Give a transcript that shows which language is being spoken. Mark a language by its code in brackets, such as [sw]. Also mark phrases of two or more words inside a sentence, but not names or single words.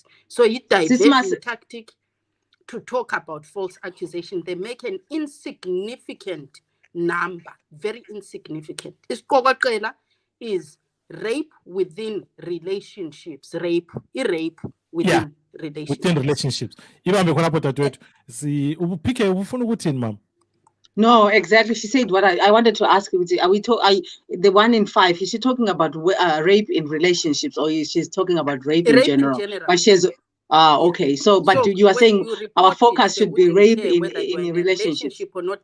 [en] So it diverts tactic to talk about false accusation. They make an insignificant number, very insignificant. Isiqokoqela is rape within relationships, rape within relationships. Within relationships. [nd] Ibambe khonapho dadewethu. PK ufuna ukuthini mama? [en] No, exactly. She said what I wanted to ask you. Are we the 1 in 5? Is she talking about rape in relationships, or is she talking about rape in general? But she has. Okay. So, but So you are saying our focus should be rape in a relationship or not.